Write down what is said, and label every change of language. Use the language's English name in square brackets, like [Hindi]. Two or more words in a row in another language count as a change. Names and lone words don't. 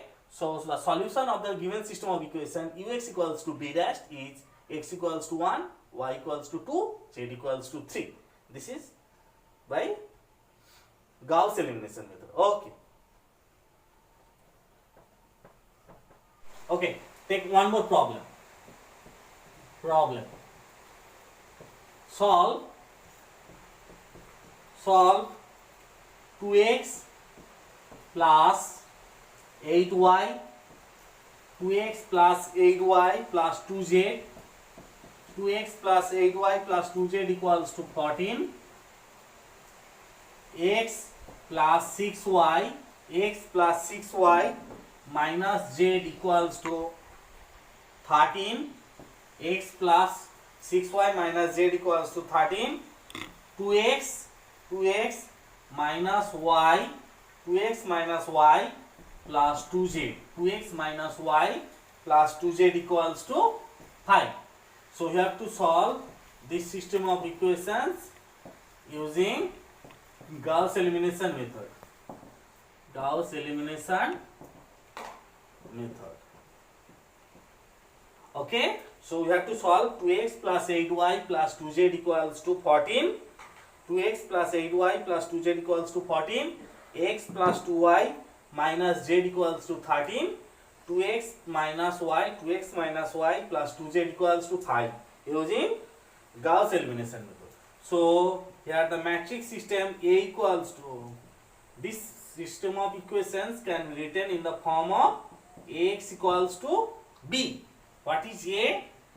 [English] So the solution of the given system of equation ux equals to b dashed is x equals to 1, y equals to 2, z equals to 3. This is by Gauss elimination method. Okay. Okay. Take one more problem. Solve 2x plus 8y, 2x plus 8y plus 2z, 2x plus 8y plus 2z equals to 14, x plus 6y, x plus 6y minus z equals to 13, x plus 6y minus z equals to 13, 2x minus y, 2x minus y plus 2z, 2x minus y plus 2z equals to 5. So you have to solve this system of equations using Gauss elimination method. Gauss elimination method. Okay. So we have to solve 2x plus 8y plus 2z equals to 14. 2x plus 8y plus 2z equals to 14. X plus 2y minus z equals to 13. 2x minus y plus 2z equals to 5 using Gauss elimination method. So here the matrix system A equals to, this system of equations can be written in the form of Ax equals to B. What is A?